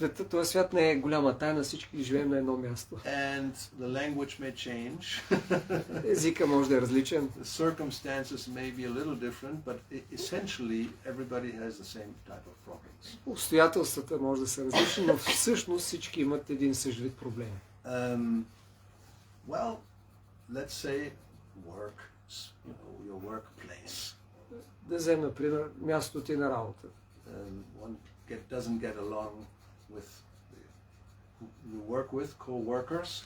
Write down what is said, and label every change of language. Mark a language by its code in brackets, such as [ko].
[bg] Този свят не е голяма тайна, всички живеем на едно място. [en] And the language may change. [bg] Езика може да е различен. [en] The circumstances may be a little different, but essentially everybody has the same type of problems. [bg] Обстоятелствата може да са различни, но всъщност всички имат един същ вид проблеми. [en] Well, let's say work, your workplace. [bg] Да вземем, например, мястото ти на работа. [en] One doesn't get along with you work with co-workers.